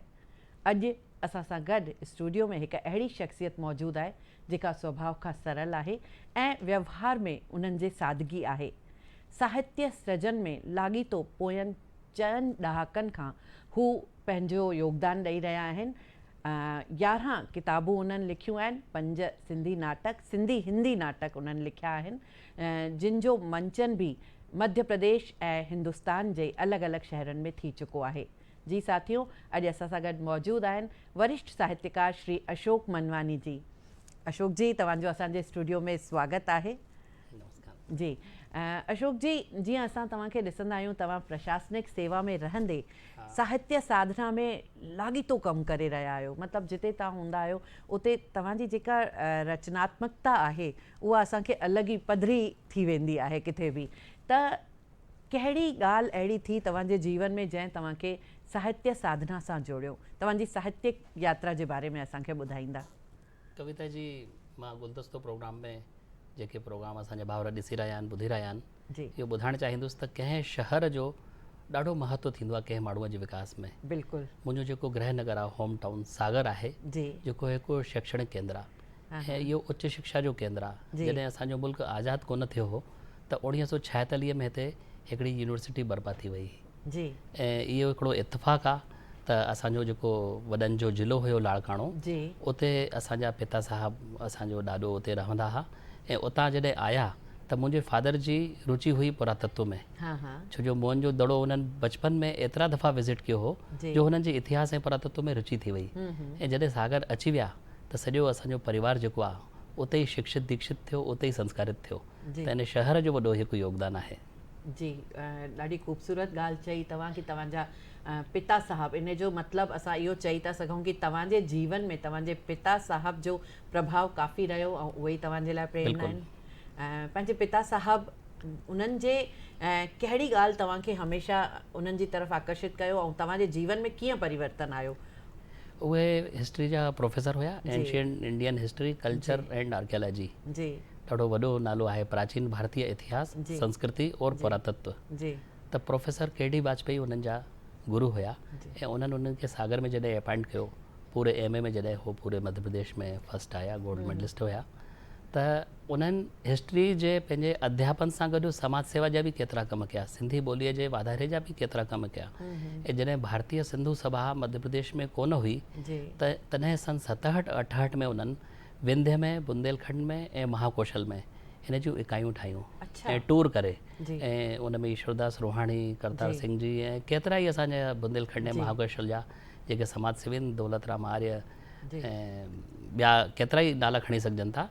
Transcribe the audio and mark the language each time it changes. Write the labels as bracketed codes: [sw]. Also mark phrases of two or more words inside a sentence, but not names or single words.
[sd] अॼु असां सां गॾु स्टूडियो में हिकु अहिड़ी शख्सियत मौजूदु आहे जेका स्वभाव खां सरल आहे ऐं व्यवहार में उन्हनि जी सादगी आहे। साहित्य सृजन में लाॻीतो पोयनि चइनि ॾहाकनि खां हू पंहिंजो योगदान ॾेई रहिया आहिनि। 11 किताबूं उन्हनि लिखियूं आहिनि, 5 सिंधी हिंदी नाटक उन्हनि लिखिया आहिनि, जिन जो मंचन भी मध्य प्रदेश ऐं हिंदुस्तान जे अलॻि अलॻि शहरनि में थी चुको आहे। जी साथियों, अॼु असां सां गॾु मौजूदु आहिनि वरिष्ठ साहित्यकार श्री अशोक मनवानी जी। अशोक जी, तव्हांजो असांजे स्टूडियो में स्वागत आहे। नमस्कार जी। अशोक जी, जीअं असां तव्हांखे ॾिसंदा आहियूं, तव्हां प्रशासनिक सेवा में रहंदे साहित्य साधना में लाॻीतो कमु करे रहिया आहियो। मतिलबु जिते तव्हां हूंदा आहियो उते तव्हांजी जेका रचनात्मकता आहे उहा असांखे अलॻि ई पधरी थी वेंदी आहे किथे बि। त कहिड़ी ॻाल्हि अहिड़ी थी तव्हांजे जीवन में जंहिं तव्हांखे साहित्य साधना सां जोड़ियो? तव्हांजी साहित्यिक यात्रा जे बारे में असांखे ॿुधाईंदा। कविता जी, मां गुलदस्तो प्रोग्राम में जेके प्रोग्राम असांजा भाउर ॾिसी रहिया आहिनि, ॿुधी रहिया आहिनि, जी, इहो ॿुधाइणु चाहींदुसि त कंहिं शहर जो ॾाढो महत्व थींदो आहे कंहिं माण्हूअ जे विकास में। बिल्कुलु। मुंहिंजो जेको गृह नगर आहे, [en] home town [sd] सागर आहे, जी, जेको हिकु शैक्षणिक केंद्र आहे ऐं इहो उच्च शिक्षा जो केंद्र आहे। जॾहिं असांजो मुल्क आज़ादु कोन थियो हो त 1946 में हिते हिकिड़ी यूनिवर्सिटी बर्पा थी वई जी, ऐं इहो हिकिड़ो इत्तेफ़ाक़ु आहे त असांजो जेको वॾनि जो ज़िलो हुयो लाड़काणो, जी, उते असांजा पिता साहब, असांजो ॾाॾो उते रहंदा हुआ ऐं उतां जॾहिं आया त मुंहिंजे फादर जी रुचि हुई पुरातत्व में। हाँ हाँ, छो जो मोहन जो दड़ो हुननि बचपन में एतिरा दफ़ा विज़िट कयो हो जो हुननि जे इतिहास ऐं पुरातत्व में रुचि थी वई। ऐं जॾहिं सागर अची विया त सॼो असांजो परिवार जेको आहे उते ई शिक्षित दीक्षित थियो, उते ई संस्कारित थियो। त इन शहर जो वॾो हिकु योगदान आहे। जी, ॾाढी ख़ूबसूरत ॻाल्हि चई तव्हां कि तव्हांजा पिता साहब, इन जो मतिलबु असां इहो चई था सघूं कि तव्हांजे जीवन में तव्हांजे पिता साहब जो प्रभाव काफ़ी रहियो ऐं उहे ई तव्हांजे लाइ प्रेरणा आहिनि। पंहिंजे पिता साहब, उन्हनि जे कहिड़ी ॻाल्हि तव्हांखे हमेशह उन्हनि जी तरफ़ आकर्षित कयो ऐं तव्हांजे जीवन में कीअं परिवर्तन आयो? उहे हिस्ट्री जा प्रोफेसर हुया, [en] Ancient Indian history, culture and archaeology. [sd] जी, ॾाढो वॾो नालो आहे, [hi] प्राचीन भारतीय इतिहास, संस्कृति और पुरातत्व। [sd] जी, त प्रोफेसर के.डी. वाजपेयी उन्हनि जा गुरु हुया ऐं उन्हनि उन्हनि खे सागर में जॾहिं अपॉइंट कयो, पूरे एम.ए. में जॾहिं हो पूरे मध्य प्रदेश में फर्स्ट आया, गोल्ड मेडलिस्ट हुया, त उन्हनि हिस्ट्री जे पंहिंजे अध्यापन सां गॾु समाज सेवा जा बि केतिरा कम कया, सिंधी ॿोलीअ जे वाधारे जा बि केतिरा कम कया। ऐं जॾहिं भारतीय सिंधु सभा मध्य प्रदेश में कोन हुई त तॾहिं सन 67-68 में उन्हनि विंध्य में, बुंदेलखंड में ऐं महाकौशल में हिन जूं इकाइयूं ठाहियूं ऐं टूर करे। ऐं उन में ईश्वरदास रोहाणी, करतार सिंह जी ऐं केतिरा ई असांजा बुंदेलखंड ऐं महाकौशल जा जेके समाज सेवी आहिनि, दौलतराम आर्य ऐं ॿिया केतिरा ई नाला खणी सघजनि था।